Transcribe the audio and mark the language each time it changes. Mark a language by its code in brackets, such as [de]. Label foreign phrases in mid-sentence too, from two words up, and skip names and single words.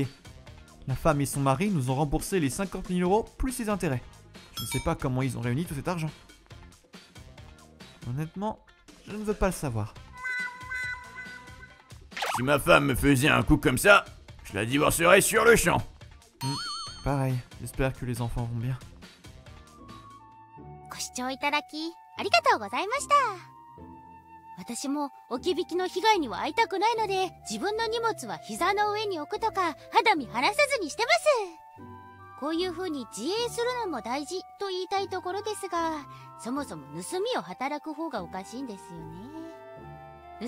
[fr] La femme et son mari nous ont remboursé les 50 000 € plus les intérêts. Je ne sais pas comment ils ont réuni tout cet argent. Honnêtement, je ne veux pas le savoir. Si ma femme me faisait un coup comme ça, je la divorcerais sur le champ. Pareil, j'espère que les enfants vont bien. [ja] ご視聴いただきありがとうございました。私も置き引きの被害には遭いたくないので、自分の荷物は膝の上に置くとか肌身離さずにしてます。こういう風に自衛するのも大事と言いたいところですが、そもそも盗みを働く方がおかしいんですよね。